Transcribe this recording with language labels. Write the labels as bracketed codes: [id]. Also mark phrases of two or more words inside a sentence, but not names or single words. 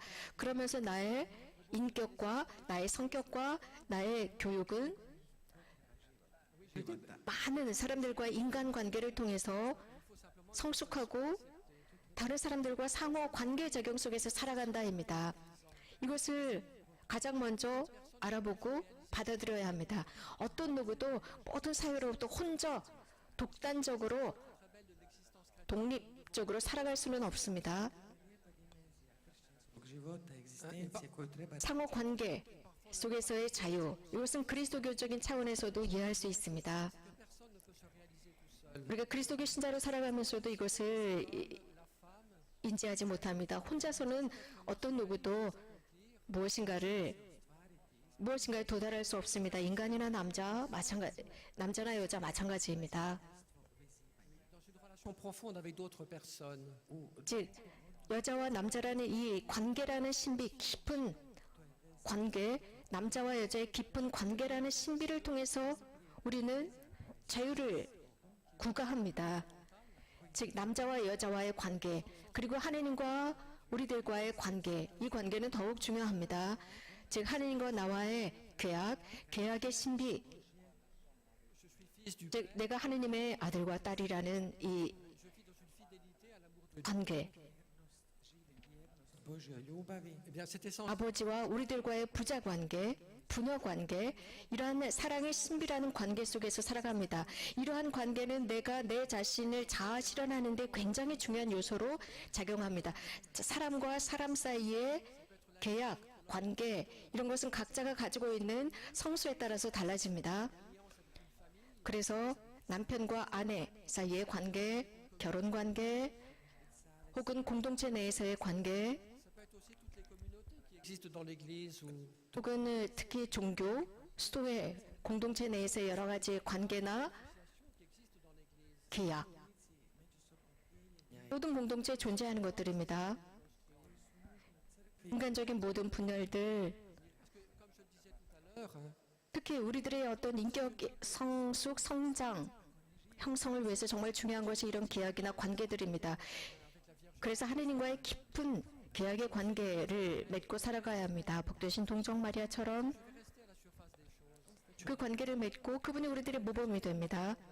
[ko] 그러면서 나의 인격과 나의 성격과 나의 교육은 많은 사람들과 인간관계를 통해서 성숙하고 다른 사람들과 상호 관계 적용 속에서 살아간다입니다. 이것을 가장 먼저 알아보고 받아들여야 합니다. 어떤 누구도 모든 사회로부터 혼자 독단적으로 독립적으로 살아갈 수는 없습니다. [hr] života, egzistencije koju treba [ko] 상호 관계 속에서의 자유, 이것은 그리스도교적인 차원에서도 이해할 수 있습니다. 우리가 그리스도교 신자로 살아가면서도 이것을 인지하지 못합니다. 혼자서는 어떤 누구도 무엇인가에 도달할 수 없습니다. 인간이나 남자나 여자 마찬가지입니다. [fr] Dans une relation profonde avec d'autres personnes. [ko] 즉 여자와 남자라는 이 관계라는 신비, 깊은 관계, 남자와 여자의 깊은 관계라는 신비를 통해서 우리는 자유를 구가합니다. 즉 남자와 여자와의 관계, 그리고 하느님과 우리들과의 관계, 이 관계는 더욱 중요합니다. 즉 하느님과 나와의 계약의 신비, 즉 내가 하느님의 아들과 딸이라는 이 관계, [hr] Božjoj ljubavi, [fr] Eh bien, c'est essentiel. [ko] 아버지와 우리들과의 부자 관계, 부녀 관계, 이러한 사랑의 신비라는 관계 속에서 살아갑니다. 이러한 관계는 내가 내 자신을 자아 실현하는 데 굉장히 중요한 요소로 작용합니다. 사람과 사람 사이의 계약, 관계, 이런 것은 각자가 가지고 있는 성수에 따라서 달라집니다. 그래서 남편과 아내 사이의 관계, 결혼 관계, 혹은 공동체 내에서의 관계, [fr] Ça peut être aussi toutes les communautés qui existent dans l'Église ou [ko] 혹은 특히 종교, 수도회, 공동체 내에서의 여러 가지 관계나 계약, 모든 공동체에 존재하는 것들입니다. 인간적인 모든 분열들, [fr] l'heure, hein, [ko] 특히 우리들의 어떤 인격 성숙, 성장, 형성을 위해서 정말 중요한 것이 이런 계약이나 관계들입니다. 그래서 하느님과의 깊은 계약의 관계를 맺고 살아가야 합니다. 복되신 동정 마리아처럼 그 관계를 맺고 그분이 우리들의 모범이 됩니다.